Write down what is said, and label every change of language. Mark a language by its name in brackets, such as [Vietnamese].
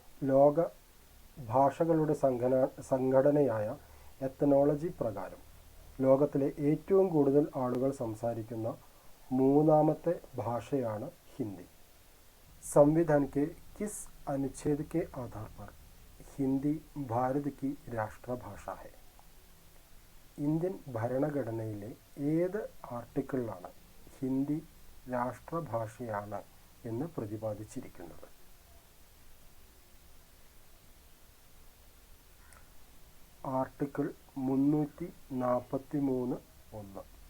[Malayalam] ലോക ഭാഷകളുടെ സംഘടനയായ എത്നോളജി പ്രകാരം ലോകത്തിലെ ഏറ്റവും കൂടുതൽ ആളുകൾ സംസാരിക്കുന്ന 3ാമത്തെ ഭാഷയാണ് ഹിന്ദി. [Hindi] संविधान के किस अनुच्छेद के आधार पर हिंदी भारत की राष्ट्रभाषा है? [Malayalam] ഇന്ത്യൻ ഭരണഘടനയിലെ ഏത് ആർട്ടിക്കിളിലാണ് ഹിന്ദി രാഷ്ട്രഭാഷയാണ് എന്ന് പ്രതിപാദിച്ചിരിക്കുന്നത്? ആർട്ടിക്കിൾ 343(1).